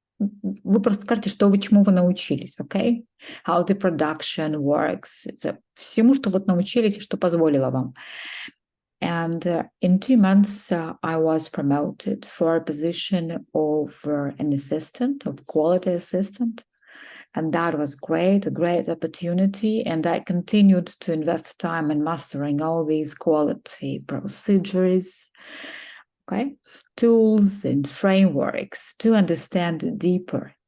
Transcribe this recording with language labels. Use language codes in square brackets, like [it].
[ru] Вы просто скажете, чему вы научились, okay? [en] How the production works. [ru] Это всему, что вот научились и что позволило вам. [en] And in 2 months, I was promoted for a position of an assistant, of quality assistant. And that was great, a great opportunity. And I continued to invest time in mastering all these quality procedures, okay, tools and frameworks to understand it deeper.